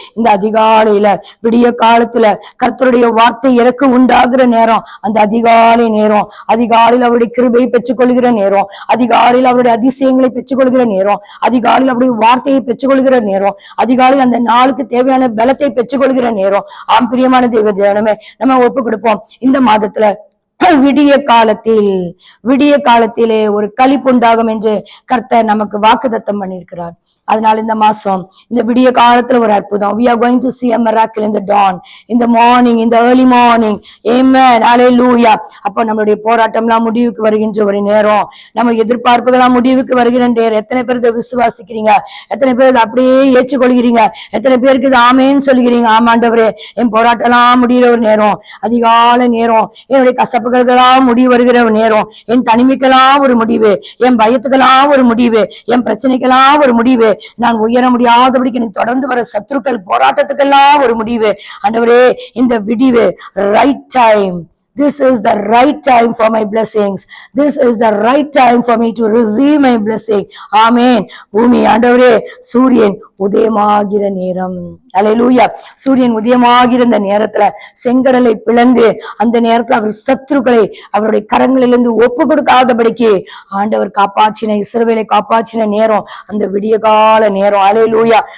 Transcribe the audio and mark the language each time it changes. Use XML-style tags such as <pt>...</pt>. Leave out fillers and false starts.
<ta>இந்த அதிகாலையில விடிய காலத்துல கர்த்தருடைய வார்த்தை இறக்க உண்டாகிற நேரம், அந்த அதிகாலை நேரம், அதிகாலையில் அவருடைய கிருபையை பெற்றுக்கொள்கிற நேரம், அதிகாலையில் அவருடைய அதிசயங்களை பெற்றுக்கொள்கிற நேரம், அதிகாலையில் அவருடைய வார்த்தையை பெற்றுக்கொள்கிற நேரம், அதிகாலையில் அந்த நாளுக்கு தேவையான பலத்தை பெற்றுக்கொள்கிற நேரம். பிரியமான தேவ ஜனமே, நம்ம ஒப்பு கொடுப்போம். இந்த மாதத்துல விடிய காலத்திலே ஒரு களிப்புண்டாகும் என்று கர்த்தர் நமக்கு வாக்குத்தத்தம் பண்ணியிருக்கிறார். அதனால இந்த மாசம் இந்த விடிய காலத்துல ஒரு அற்புதம்.</ta> <en>We are going to see a miracle in the dawn, in the morning, in the early morning. Amen. Hallelujah.</en> <ta>அப்போ நம்மளுடைய போராட்டம்லாம் முடிவுக்கு வருகின்ற ஒரு நேரம், நம்ம எதிர்பார்ப்புகள்லாம் முடிவுக்கு வருகிற நேரம். எத்தனை பேர் இதை விசுவாசிக்கிறீங்க? எத்தனை பேர் இதை அப்படியே ஏற்றுக்கொள்கிறீங்க? எத்தனை பேருக்கு இது ஆமேன்னு சொல்லுகிறீங்க? ஆமாண்டவரே, என் போராட்டம் எல்லாம் முடிகிற ஒரு நேரம், அதிகாலை நேரம், என்னுடைய கசப்புகளுக்கெல்லாம் முடிவு வருகிற ஒரு நேரம், என் தனிமைக்கெல்லாம் ஒரு முடிவு, என் பயத்துக்கெல்லாம் ஒரு முடிவு, என் பிரச்சனைக்கெல்லாம் ஒரு முடிவு, நான் உயர முடியாதபடிக்கு எனக்கு தொடர்ந்து வர சத்துருக்கள் போராட்டத்துக்கெல்லாம் ஒரு முடிவு. ஆண்டவரே, இந்த விடிவு</ta> <en>Right time. This is the right time for my blessings. This is the right time for me to receive my blessing. Amen.</en> <ta>பூமி ஆண்டவரே, சூரியன் உதயமாகிற நேரம். அல்லேலூயா. சூரியன் உதயமாகிற இந்த நேரத்துல செங்கடலை பிளந்து அந்த நேரத்துல அவர் சத்துருக்களை அவருடைய கரங்களிலிருந்து ஒப்பு கொடுக்காதபடிக்கு ஆண்டவர் காப்பாற்றின, இஸ்ரவேலை காப்பாற்றின நேரம் அந்த விடிய கால நேரம். அல்லேலூயா.</ta>